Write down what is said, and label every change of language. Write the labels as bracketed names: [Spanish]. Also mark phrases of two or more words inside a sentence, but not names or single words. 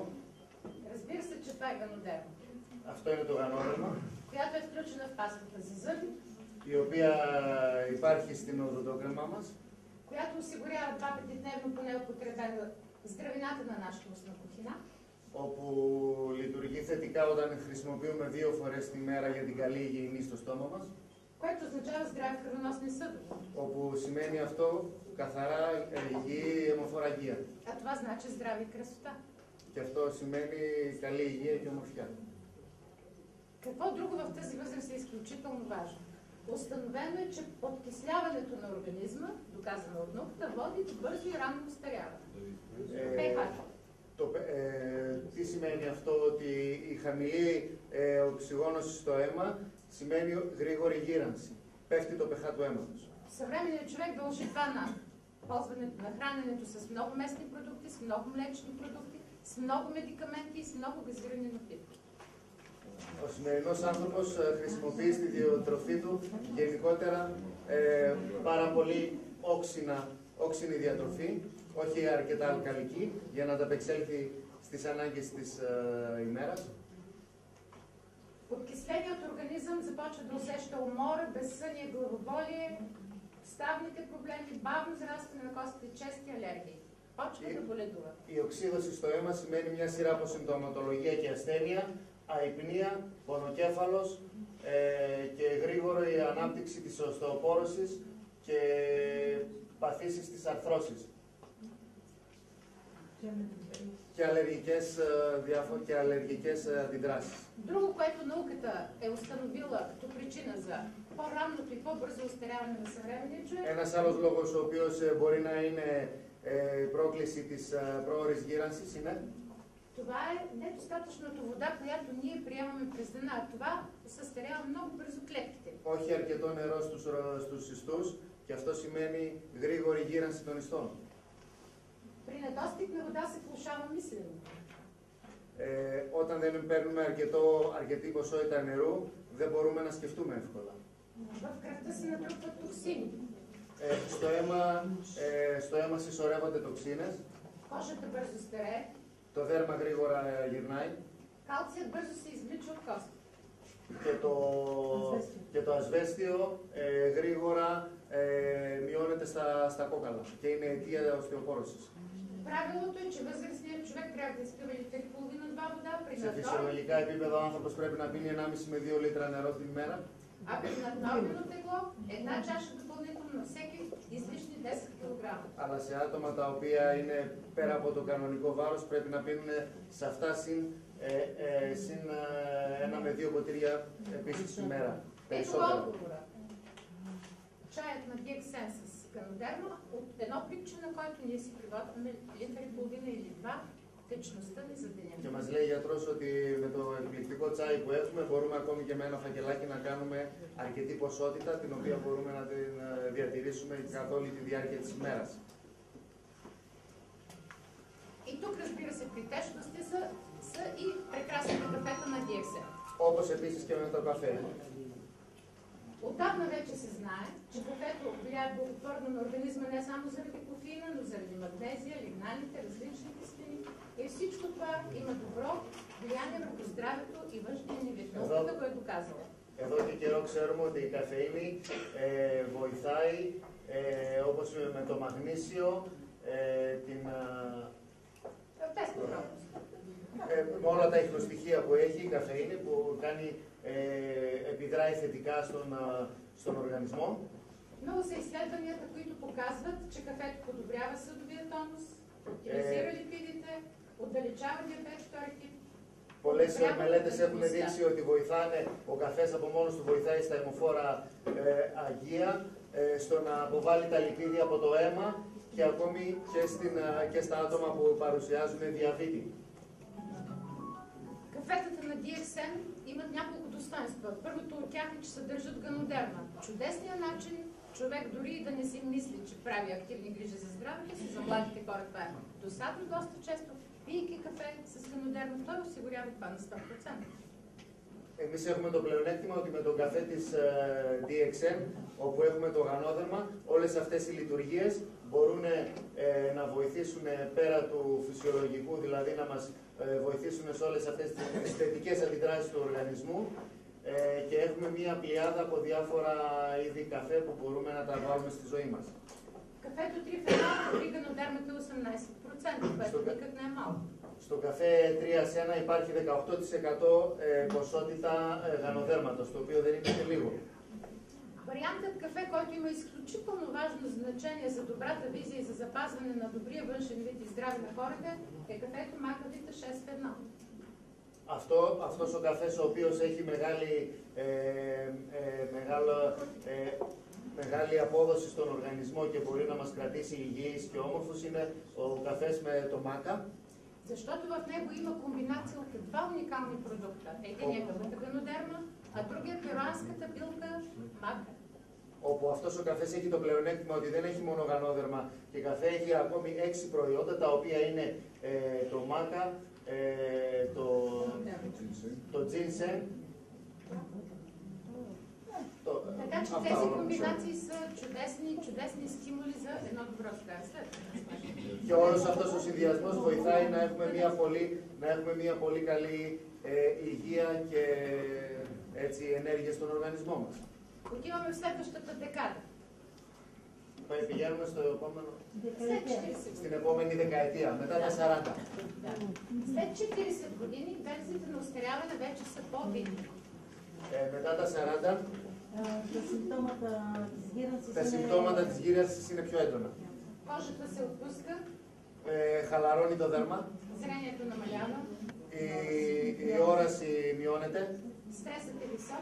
[Bulgarian] Разбира се, че това е ганодерма, [Greek] Αυτό είναι το γανόδερμα, [Bulgarian] която е включена в пастата за зъби, [Greek] η οποία υπάρχει στην οδοντόκρεμά μας, [Bulgarian] която осигурява 2 пъти дневно поне употребена здравината на нашата устна кухина, [Greek] όπου λειτουργεί θετικά όταν χρησιμοποιούμε 2 φορές τη μέρα για την καλή υγιεινή στο στόμα μας, [Bulgarian] което означава здрави кръвоносни съдове. [Greek] όπου σημαίνει αυτό καθαρά υγιή αιμοφοραγία. [Bulgarian] А това значи здраве и красота. [Greek] Και αυτό σημαίνει καλή υγεία και ομορφιά. [Bulgarian] Какво друго в тази възраст е изключително важно? Установено е, че подкисляването на организма, доказано от науката, води до бързо и ранно устаряване. [Greek] Τι σημαίνει αυτό? Ότι η χαμηλή οξυγόνωση στο αίμα σημαίνει γρήγορη γύρανση. Πέφτει το pH του αίματος. [Bulgarian] Съвременният човек дължи това на ползването на храненето с много местни продукти, с много млечни продукти, с много медикаменти и с много газирани напитки. [Greek] Ο σημερινός άνθρωπος χρησιμοποιεί στη διατροφή του γενικότερα πάρα πολύ όξινη διατροφή, όχι αρκετά αλκαλική, για να ανταπεξέλθει στις ανάγκες της ημέρας. [Bulgarian] Подкисленият организъм започва да усеща умора, безсъние, главоболие, ставните проблеми, бавно зрастване на костите, чести алергии. Почва да боледува. [Greek] Η οξύδωση στο αίμα σημαίνει μια σειρά από συμπτωματολογία και ασθένεια, αϊπνία, πονοκέφαλος και γρήγορη ανάπτυξη της οστεοπόρωσης και παθήσεις της αρθρώσης. Και αλλεργικές αντιδράσεις. [Bulgarian] Друго, което науката е установила като причина за по-ранното и по-бързо устаряване на съвременния човек. [Greek] Ένας άλλος λόγος ο οποίος μπορεί να είναι πρόκληση της πρόωρης γύρανσης είναι [Bulgarian] Това е недостатъчното вода, която ние приемаме през деня. Това състарява много бързо клетките. [Greek] όχι αρκετό νερό στους ιστούς και αυτό σημαίνει γρήγορη γύρανση των ιστών. [Bulgarian] При недостиг на вода се влошава мисленето. [Greek] Όταν δεν παίρνουμε αρκετή ποσότητα νερού, δεν μπορούμε να σκεφτούμε εύκολα. [Bulgarian] В кръвта се натрупват токсини. [Greek] Στο αίμα συσσωρεύονται τοξίνες. [Bulgarian] Кожата бързо старее. [Greek] Το δέρμα γρήγορα γυρνάει. [Bulgarian] Калцият бързо се извлича от костите. [Greek] Και το ασβέστιο γρήγορα μειώνεται στα κόκαλα και είναι αιτία οστεοπόρωσης. [Bulgarian] Правилото е, че възрастният човек човек трябва да изпива литър и половина-два вода, при [Greek] Σε φυσιολογικά επίπεδα ο άνθρωπος πρέπει να πίνει 1,5 με 2 λίτρα νερό την ημέρα. [Bulgarian] а при наднормено тегло една чаша допълнително на всеки излишни 10 кг. [Greek] Αλλά σε άτομα τα οποία είναι πέρα από το κανονικό βάρος πρέπει να πίνουν σε αυτά συν 1 με 2 ποτήρια επίσης την ημέρα. [Bulgarian] Ето [Greek] Περισσότερα. [Bulgarian] отговора. Чаят на DXN с канодерма от едно пликче, на който ние си приготвяме литър и половина или два, течността ни за деня. [Greek] Και μας λέει ο γιατρός ότι με το εκπληκτικό τσάι που έχουμε μπορούμε ακόμη και με ένα φακελάκι να κάνουμε αρκετή ποσότητα την οποία μπορούμε να την διατηρήσουμε καθ' όλη τη διάρκεια της ημέρας. [Bulgarian] И тук, разбира се, при течности са и прекрасните кафета на DXN. [Greek] Όπως επίσης και με το кафе. [Bulgarian] Отдавна вече се знае, че кафето влияе благотворно на организма не само заради кофеина, но заради магнезия, лигналите, различни киселини. И всичко това има добро влияние върху здравето и външния ни вид. Науката го е доказала. [Greek] Εδώ και καιρό ξέρουμε ότι η καφεΐνη βοηθάει όπως με το μαγνήσιο, [Bulgarian] Без проблем. [Greek] με όλα τα ιχνοστοιχεία που έχει η καφεΐνη που κάνει, επιδράει θετικά στον οργανισμό. [Bulgarian] Много са изследванията, които показват, че кафето подобрява съдовия тонус, оптимизира липидите, отдалечава диабет втори тип. [Greek] Πολλές μελέτες έχουν δείξει ότι βοηθάνε, ο καφές από μόνος του βοηθάει στα αιμοφόρα αγεία, στο να αποβάλει τα λιπίδια από το αίμα και ακόμη και στα άτομα που παρουσιάζουν διαβήτη. [Bulgarian] Кафетата на DXN имат няколко достоинства. Първото от тях е, че съдържат ганодерма. Чудесният начин човек дори и да не си мисли, че прави активни грижи за здравето си, за младите хора това е досадно доста често, пийки кафе с ганодерма, той осигурява това на 100%. [Greek] Εμείς έχουμε το πλεονέκτημα ότι με τον καφέ της DXN, όπου έχουμε το γανόδερμα, όλες αυτές οι λειτουργίες μπορούν να βοηθήσουν πέρα του φυσιολογικού, δηλαδή να μας βοηθήσουν σε όλες αυτές τις θετικές αντιδράσεις του οργανισμού και έχουμε μία πλειάδα από διάφορα είδη καφέ που μπορούμε να τα βάλουμε στη ζωή μας. [Bulgarian] Кафето 3 в 1 при ганодермата 18%, което никак не е малко. [Greek] Στο καφέ 3 σε 1 υπάρχει 18% ποσότητα γανοδέρματος, το οποίο δεν είναι και λίγο. [Bulgarian] Вариантът кафе, който има изключително важно значение за добрата визия и за запазване на добрия външен вид и здраве на хората, е кафето Мака Vita 6 в 1. Αυτός ο καφές ο οποίος έχει μεγάλη απόδοση στον οργανισμό και μπορεί να μας κρατήσει υγιείς και όμορφους είναι ο καφές με το μάκα. Защото в него има комбинация от два уникални продукта. Един е кафета ганодерма, а другия е перуанската билка мака. [Greek] Όπου αυτός ο καφές έχει το πλεονέκτημα ότι δεν έχει μόνο γανόδερμα και καφέ έχει ακόμη 6 προϊόντα τα οποία είναι το μάκα, το ginseng. [Bulgarian] Така че тези комбинации са чудесни стимули за едно добро здраве. [Greek] Και όλος αυτός ο συνδυασμός βοηθάει να έχουμε μια πολύ καλή υγεία και έτσι, ενέργεια στον οργανισμό μας. [Bulgarian] Отиваме в следващата декада. [Greek] Πηγαίνουμε στο επόμενο, [Bulgarian] След 40 [Greek] στην επόμενη δεκαετία, μετά τα 40. [Bulgarian] След 40 години белезите на остаряване вече са по-видни. [Greek] Μετά τα 40, τα συμπτώματα της γύρανσης είναι πιο έντονα. [Bulgarian] Кожата се отпуска, [Greek] Χαλαρώνει το δέρμα, [Bulgarian] зрението намалява, [Greek] η όραση μειώνεται, [Bulgarian] стресът е висок,